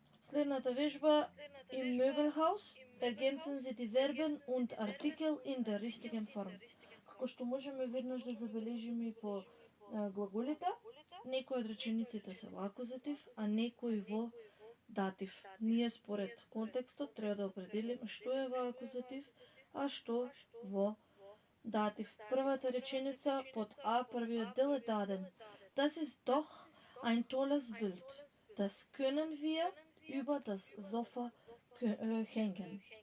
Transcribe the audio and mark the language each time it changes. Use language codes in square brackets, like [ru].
[mk] Следната вежба [de] im Möbelhaus ergänzen Sie die Verben und Artikel in der richtigen Form. [mk] Како што можеме веднаш да забележиме и по глаголите, некои од речениците се во акузатив, а некои во датив. Ние според контекстот треба да определиме што е во акузатив, а што во датив. Првата реченица под А, првиот дел е даден. [de] Das ist doch ein tolles Bild. Das können wir über das Sofa hängen.